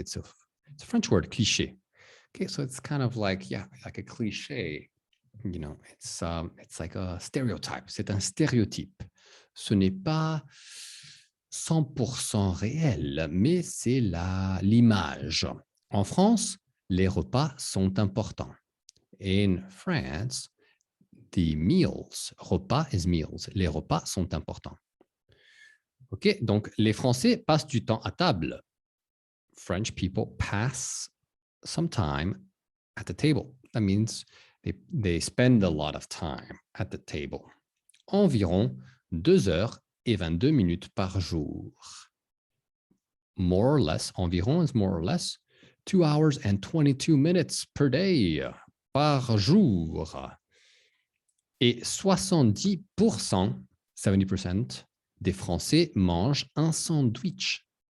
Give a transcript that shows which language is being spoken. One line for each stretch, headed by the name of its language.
English: It's a French word, cliché. Okay, so it's kind of like, yeah, like a cliché. You know, it's like a stereotype.
French: C'est un stéréotype. Ce n'est pas 100% réel, mais c'est l'image. En France, les repas sont importants.
English: In France, the meals,
French: repas
English: is meals,
French: les repas sont importants. Ok, donc les Français passent du temps à table.
English: French people pass some time at the table. That means they spend a lot of time at the table.
French: Environ 2 heures et 22 minutes par jour.
English: More or less, environ is more or less, 2 hours and 22 minutes per day,
French: par jour. Et 70%, 70% des Français mangent un sandwich.